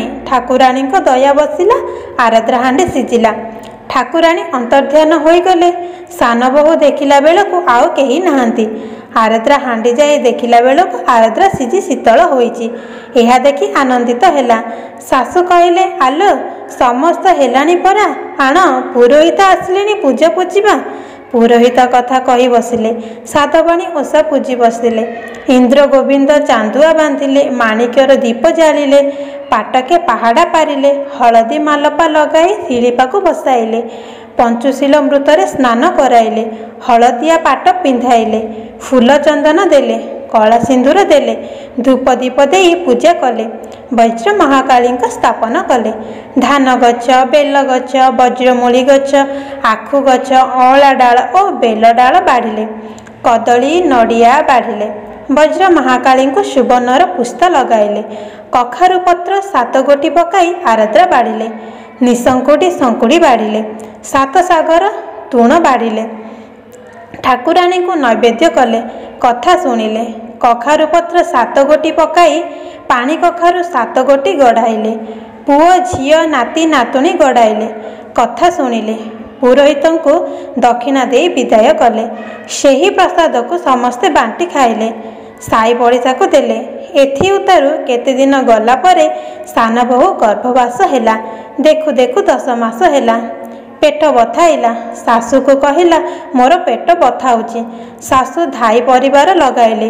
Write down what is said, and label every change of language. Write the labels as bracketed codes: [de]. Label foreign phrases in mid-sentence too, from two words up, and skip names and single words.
[or] ଠାକୁରାଣୀ କୁ ଦୟା ବସିଲା। ଆରଦ୍ରା ହାଣ୍ଡି ସିଝିଲା। ଠାକୁରାଣୀ ଅନ୍ତର୍ଧ୍ୟାନ ହୋଇ ଗଲେ। ସାନ ବୋହୂ ଦେଖିଲା ବେଳକୁ ଆଉ କେହି ନାହାନ୍ତି। ଆରଦ୍ରା ହାଣ୍ଡି ଯାଇ ଦେଖିଲା ବେଳକୁ ଆରଦ୍ରା ସିଝି ଶୀତଳ ହୋଇଛି। ଏହା ଦେଖି ଆନନ୍ଦିତ ହେଲା। ଶାଶୁ କହିଲେ ଆଲୋ ସମସ୍ତେ ହେଲେନି ପରା ଆଣ ପୁରୋହିତ ଆସିଲେନି ପୂଜା ପୂଜିବା। ପୁରୋହିତ କଥା କହି ବସିଲେ। ସାଧବାଣୀ ଓଷା ପୂଜି ବସିଲେ। ଇନ୍ଦ୍ର ଗୋବିନ୍ଦ ଚାନ୍ଦୁଆ ବାନ୍ଧିଲେ। ମାଣିକ୍ୟର ଦୀପ ଜାଳିଲେ। ପାଟକେ ପାହାଡ଼ା ପାରିଲେ। ହଳଦୀ ମାଲପା ଲଗାଇ ଶିଳିପା କୁ ବସାଇଲେ। ପଞ୍ଚୁଶୀଳ ମୃତରେ ସ୍ନାନ କରାଇଲେ। ହଳଦିଆ ପାଟ ପିନ୍ଧାଇଲେ। ଫୁଲ ଚନ୍ଦନ ଦେଲେ। କଳା ସିନ୍ଦୂର ଦେଲେ। ଧୂପ ଦୀପ ଦେଇ ପୂଜା କଲେ। ବଜ୍ର ମହାକାଳୀ ସ୍ଥାପନ କଲେ। ଧାନ ଗଛ ବେଲ ଗଛ ବଜ୍ରମୂଳୀ ଗଛ ଆଖୁ ଗଛ ଅଁଳା ଡାଳ ଆଉ ବେଲ ଡାଳ ବାଢ଼ିଲେ। କଦଳୀ ନଡ଼ିଆ ବାଢ଼ିଲେ। ବଜ୍ର ମହାକାଳୀ କୁ ସୁବର୍ଣ୍ଣର ପୁଷ୍ପ ଲଗାଇଲେ। କଖାରୁ ପତ୍ର 7 ଗୋଟି ପକାଇ ଆରଦ୍ରା ବାଢ଼ିଲେ। ନିଶଙ୍କୁଟି ଶଙ୍କୁଡ଼ି ବାଢ଼ିଲେ। 7 ସାଗର ତୂଣ ବାଢ଼ିଲେ। ଠାକୁରାଣୀ କୁ ନୈବେଦ୍ୟ କଲେ। କଥା ଶୁଣିଲେ। କଖାରୁ ପତ୍ର 7 ଗୋଟି ପକାଇ ପାଣି କଖାରୁ 7 ଗୋଟି ଗଢ଼ାଇଲେ। ପୁଅ ଝିଅ ନାତି ନାତୁଣୀ ଗଢ଼ାଇଲେ। କଥା ଶୁଣିଲେ। ପୁରୋହିତ କୁ ଦକ୍ଷିଣା ଦେ ବିଦାୟ କଲେ। ସେହି ପ୍ରସାଦ କୁ ସମସ୍ତେ ବାଣ୍ଟି ଖାଇଲେ। ସାଇ ପଡ଼ିଶାକୁ ଦେଲେ। ଏଥି ଉତ୍ତାରୁ କେତେ ଦିନ ଗଲା ପରେ ସାନ ବୋହୂ ଗର୍ଭବାସ ହେଲା। ଦେଖୁ ଦେଖୁ 10 ମାସ ହେଲା। ପେଟ ବଥାଇଲା। ଶାଶୁକୁ କହିଲା ମୋର ପେଟ ବଥାଉଛି। ଶାଶୁ ଧାଇ ପରିବାର ଲଗାଇଲେ।